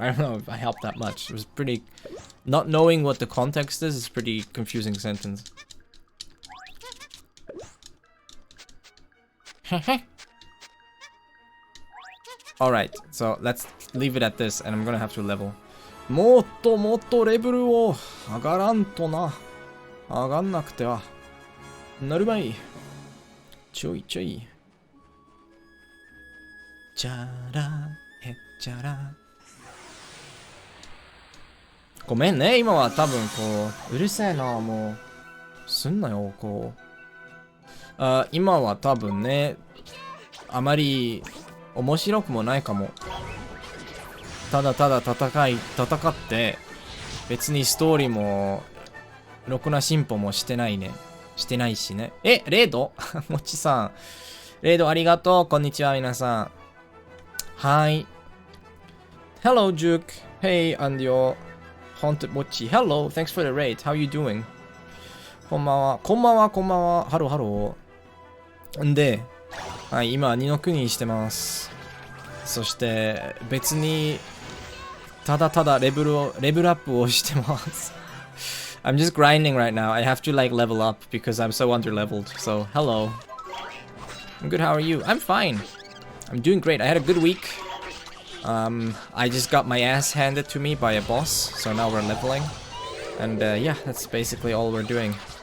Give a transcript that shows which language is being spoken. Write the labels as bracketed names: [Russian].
[English] I don't know if I helped that much. It was pretty... Not knowing what the context is a pretty confusing sentence. Alright, so let's leave it at this and I'm gonna have to level. [Japanese] もっともっとレベルを上がらんとな。上がんなくては。なるまい。ちょいちょい。チャラヘチャラ。ごめんね、今は多分こう、うるせえな、もう。すんなよ、こう。今は多分ね、あまり面白くもないかも。ただただ戦って、別にストーリーも、ろくな進歩もしてないね。してないしね。レイドもちさん。レイドありがとう。こんにちは、皆さん。はい。 [English] Hello, Juke. Hey, and your haunted mochi. Hello, thanks for the raid. How you doing? [Japanese] こんばんは。こんばんは、こんばんは。ハローハロー。んで、はい、今、二の国にしてます。そして、別に、ただただレベルアップをしてます。 [English] I'm just grinding right now. I have to like level up because I'm so underleveled. So, hello. I'm good, how are you? I'm fine. I'm doing great. I had a good week. I just got my ass handed to me by a boss. So now we're leveling. And yeah, that's basically all we're doing.